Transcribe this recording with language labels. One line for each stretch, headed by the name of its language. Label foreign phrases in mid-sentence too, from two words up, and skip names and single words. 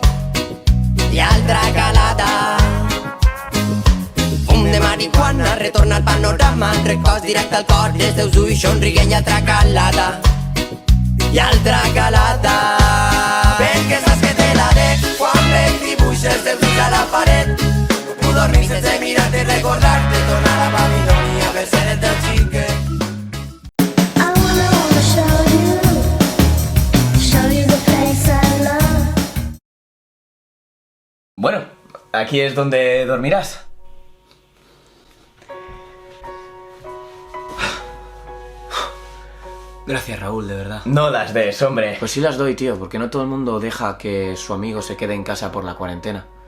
Catalan: I altra calada, fum de marihuana, retorna al panorama, records directe al cor, els teus ulls somriguent i altra calada. I altra calada, perquè saps que te la dec quan veig dibuixes dels ulls a la paret. No puc dormir sense mirar-te i recordar-te, tornar a Babilònia per ser el teu xiquet.
English: I wanna show you the place I love.
Spanish: Bueno, aquí es donde dormirás. Gracias, Raúl, de verdad. No las des, hombre. Pues sí las doy, tío, porque no todo el mundo deja que su amigo se quede en casa por la cuarentena.